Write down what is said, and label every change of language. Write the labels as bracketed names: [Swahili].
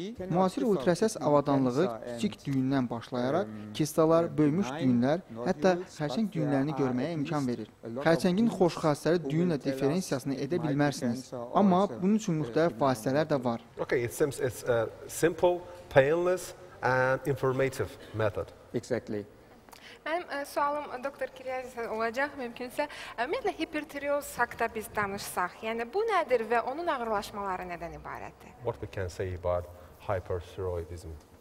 [Azerbaijani] Müasir ultrasəs avadanlığı kiçik düyündən başlayaraq kistalar, böyümüş düyünlər, hətta xərçəng düyünlərini görməyə imkan verir. Xərçəngin xoş xassəli düyünlə diferensiyasını edə bilmərsiniz, amma bunun üçün müxtəlif vasitələr də var. [English] Okay, it seems it's a simple, painless and informative method. Exactly. [Azerbaijani] Mənim sualım doktor Kiryazis olacaq, mümkünsə. Ümumiyyətlə, hipertireoz haqda biz danışsaq, yəni bu nədir və onun ağırlaşmaları nədən ibarətdir? [English] What we can say about hyperthyroidism?